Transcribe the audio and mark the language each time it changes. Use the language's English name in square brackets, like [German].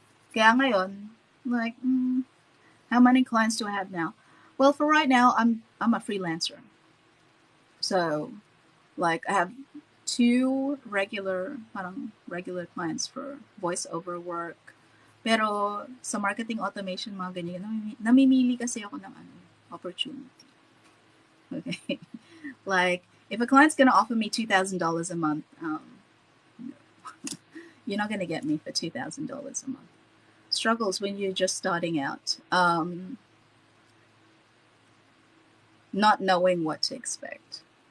[Filipino] Kaya ngayon, [English] like, how many clients do I have now? Well, for right now, I'm a freelancer. So, like, I have two regular clients for voiceover work. [Filipino] Pero sa [English] marketing automation, [Filipino] mga ganyan, namimili kasi ako ng opportunity. [English] Okay. Like, if a client's going to offer me $2,000 a month, no. You're not going to get me for $2,000 a month. Struggles when you're just starting out. Not knowing what to expect.